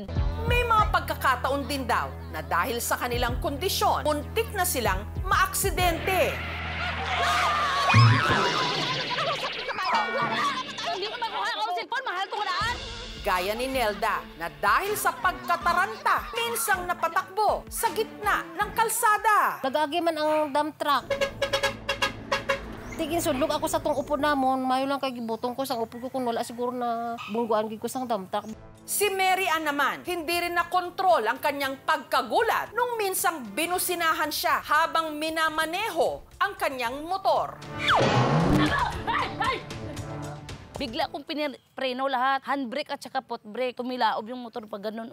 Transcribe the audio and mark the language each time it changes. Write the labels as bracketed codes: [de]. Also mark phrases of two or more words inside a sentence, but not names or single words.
[tl] May mga pagkakataon din daw na dahil sa kanilang kondisyon, muntik na silang maaksidente. Hindi ko makuha ang cellphone, mahal ko na. Gaya ni Nelda na dahil sa pagkataranta, minsang napatakbo sa gitna ng kalsada. [hil] Nagagi man ang dump truck. Tigin sulog ako sa tong upo namon, mayo lang kay gibutong ko sa upo ko kung wala siguro na bungguan gid ko sang dump truck. [tl] Si Mary Ann naman, hindi rin nakontrol ang kanyang pagkagulat nung minsang binusinahan siya habang minamaneho ang kanyang motor. Bigla akong preno lahat. Handbrake at saka [en] foot brake. [tl] Tumilaob yung motor pag ganun.